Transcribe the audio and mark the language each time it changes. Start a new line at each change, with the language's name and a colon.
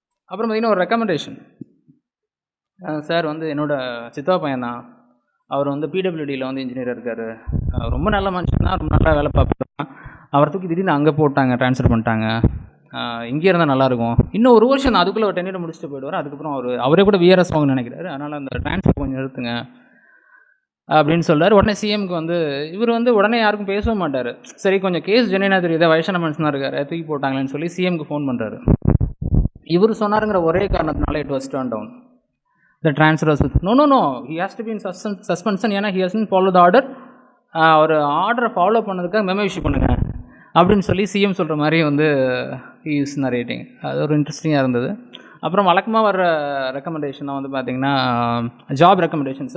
Tamil: அப்புறம் பார்த்திங்கன்னா ஒரு ரெக்கமெண்டேஷன், சார் வந்து என்னோடய சித்தா பையன் தான், அவர் வந்து பிடபிள்யூடியில் வந்து இன்ஜினியராக இருக்கார், ரொம்ப நல்ல மனுஷன் தான், ரொம்ப நல்லா வேலை பார்ப்பாங்க, அவரை தூக்கி திடீர்னு அங்கே போட்டாங்க, ட்ரான்ஸ்ஃபர் பண்ணிட்டாங்க, இங்கே இருந்தால் நல்லாயிருக்கும், இன்னும் 1 வருஷம் தான், அதுக்குள்ளே ஒரு 10 இயர் முடிச்சுட்டு போயிடுவார், அதுக்கப்புறம் அவரே கூட விஆர்எஸ் வாங்கன்னு நினைக்கிறாரு, அதனால் அந்த ட்ரான்ஸ்ஃபர் கொஞ்சம் நிறுத்துங்க அப்படின்னு சொல்கிறார். உடனே சிஎம்க்கு வந்து இவர் வந்து உடனே யாருக்கும் பேசவும் மாட்டார். சரி கொஞ்சம் கேஸ் ஜெனினா தெரியுது, வயசான மனுஷனாக இருக்கார், தூக்கி போட்டாங்களேன்னு சொல்லி சிஎம்க்கு ஃபோன் பண்ணுறாரு. இவர் சொன்னாருங்கிற ஒரே காரணத்தினால
English: It was turn down. The transfer was no, he has to be in suspension.
Tamil: ஏன்னா
English: he hasn't followed the order.
Tamil: ஒரு ஆர்டரை ஃபாலோ பண்ணதுக்காக மெமோ இஷ்யூ பண்ணுங்க அப்படின்னு சொல்லி சிஎம் சொல்கிற மாதிரி வந்து
English: he is narrating.
Tamil: அது ஒரு இன்ட்ரெஸ்டிங்காக இருந்தது. அப்புறம் வழக்கமாக வர்ற ரெக்கமெண்டேஷனாக வந்து பார்த்திங்கன்னா ஜாப் ரெக்கமெண்டேஷன்.